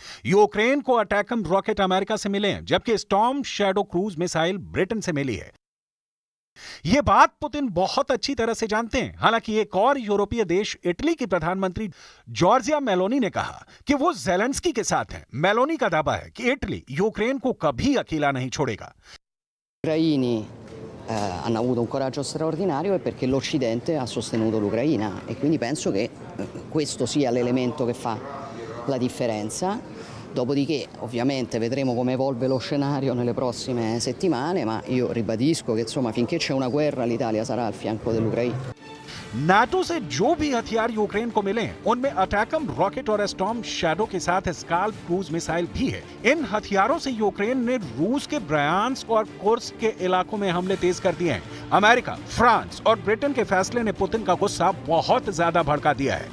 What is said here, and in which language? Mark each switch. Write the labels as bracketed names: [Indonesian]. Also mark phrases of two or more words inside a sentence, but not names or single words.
[Hindi] यूक्रेन को अटैकम रॉकेट अमेरिका से मिले हैं, जबकि स्टॉर्म शैडो क्रूज मिसाइल ब्रिटेन से मिली है। यह बात पुतिन बहुत अच्छी तरह से जानते हैं। हालांकि एक और यूरोपीय देश इटली की प्रधानमंत्री जॉर्जिया मेलोनी ने कहा कि वो ज़ेलेंस्की के साथ हैं। मेलोनी का दावा है कि इटली यूक्रेन को कभी अकेला नहीं छोड़ेगा। [Italian] Hanno avuto un coraggio straordinario e perché l'Occidente ha sostenuto l'Ucraina e quindi penso che questo sia l'elemento che fa la differenza. Dopodiché ovviamente vedremo come evolve lo scenario nelle prossime settimane, ma io ribadisco che insomma finché c'è una guerra l'Italia sarà al fianco dell'Ucraina. [Hindi] नाटो से जो भी हथियार यूक्रेन को मिले उनमें अटैकम रॉकेट और स्टॉर्म शैडो के साथ स्काल्प क्रूज मिसाइल भी है। इन हथियारों से यूक्रेन ने रूस के ब्रायांस्क और कुर्स्क के इलाकों में हमले तेज कर दिए हैं। अमेरिका, फ्रांस और ब्रिटेन के फैसले ने पुतिन का गुस्सा बहुत ज्यादा भड़का दिया है।